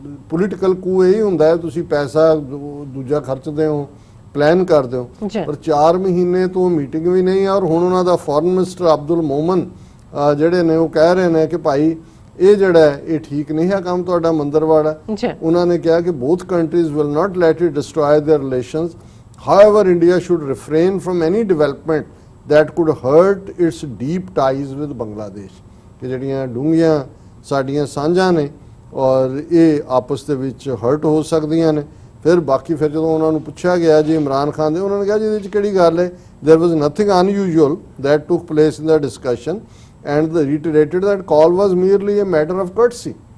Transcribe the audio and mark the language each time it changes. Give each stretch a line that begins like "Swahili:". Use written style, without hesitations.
Punjabi: Political ਕੂ ਇਹੀ ਹੁੰਦਾ ਹੈ, ਤੁਸੀਂ ਪੈਸਾ ਦੂਜਾ ਖਰਚਦੇ ਹੋ, ਪਲਾਨ ਕਰਦੇ ਹੋ, ਪਰ 4 ਮਹੀਨੇ ਤੋਂ ਮੀਟਿੰਗ ਵੀ ਨਹੀਂ। ਔਰ ਹੁਣ ਉਹਨਾਂ ਦਾ ਫੋਰਨ ਮਿਨਿਸਟਰ ਅਬਦੁਲ ਮੋਮਨ ਜਿਹੜੇ ਨੇ ਉਹ ਕਹਿ ਰਹੇ ਨੇ ਕਿ ਭਾਈ ਇਹ ਜਿਹੜਾ ਇਹ ਠੀਕ ਨਹੀਂ ਹੈ ਕੰਮ ਤੁਹਾਡਾ ਮੰਦਰਵਾੜਾ। ਉਹਨਾਂ ਨੇ ਕਿਹਾ ਕਿ
English: both countries will not let it destroy their relations. However, India should refrain from any development that could hurt its deep ties with Bangladesh.
Punjabi: ਕਿ ਜਿਹੜੀਆਂ ਡੂੰਘੀਆਂ ਸਾਡੀਆਂ ਸਾਂਝਾਂ ਨੇ ਔਰ ਇਹ ਆਪਸ ਦੇ ਵਿੱਚ ਹਰਟ ਹੋ ਸਕਦੀਆਂ ਨੇ। ਫਿਰ ਬਾਕੀ ਫਿਰ ਜਦੋਂ ਉਹਨਾਂ ਨੂੰ ਪੁੱਛਿਆ ਗਿਆ ਜੀ ਇਮਰਾਨ ਖਾਨ ਦੇ, ਉਹਨਾਂ ਨੇ ਕਿਹਾ ਜੀ ਇਹਦੇ ਵਿੱਚ ਕਿਹੜੀ ਗੱਲ ਹੈ,
English: there was nothing unusual that took place in the discussion and they reiterated that call was merely a matter of courtesy.